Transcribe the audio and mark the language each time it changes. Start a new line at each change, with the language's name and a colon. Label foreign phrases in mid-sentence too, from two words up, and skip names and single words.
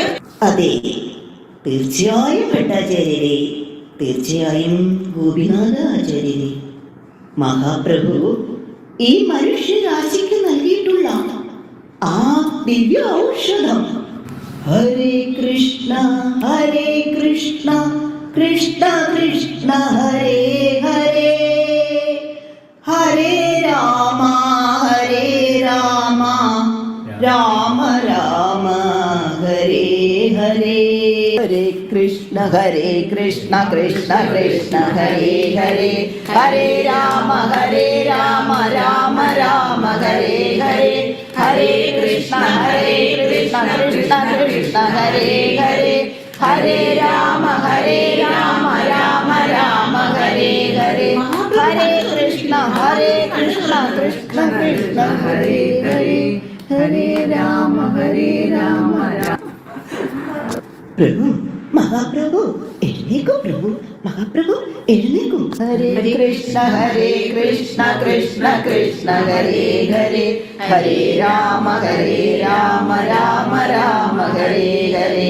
Malayalam: അതെ, തീർച്ചയായും ഭട്ടാചാര്യരെ, തീർച്ചയായും ഗോപിനാഥ ആചാര്യരെ. മഹാപ്രഭു ഈ മനുഷ്യരാശിക്ക് നൽകിയിട്ടുള്ള ആ ദിവ്യ ഔഷധം.
Sanskrit: ഹരേ കൃഷ്ണ കൃഷ്ണ കൃഷ്ണ ഹരേ ഹരേ, ഹരേ രാമ രാമ രാമ ഹരേ ഹരേ. ഹരേ കൃഷ്ണ കൃഷ്ണ കൃഷ്ണ ഹരേ ഹരേ, ഹരേ രാമ രാമ രാമ ഹരേ ഹരേ. ഹരേ കൃഷ്ണ കൃഷ്ണ കൃഷ്ണ ഹരേ ഹരേ, ഹരേ രാമ രാമ രാമ ഹരേ ഹരേ. ഹരേ കൃഷ്ണ കൃഷ്ണ കൃഷ്ണ ഹരേ ഹരേ, ഹരേ രാമ രാമ.
Malayalam: പ്രഭു, മഹാപ്രഭു എഴുന്നേക്കൂ, പ്രഭു മഹാപ്രഭു എഴുന്നേക്കൂ.
Sanskrit: ഹരേ കൃഷ്ണ കൃഷ്ണ കൃഷ്ണ ഹരേ ഹരേ, ഹരേ രാമ രാമ രാമ ഹരേ ഹരേ.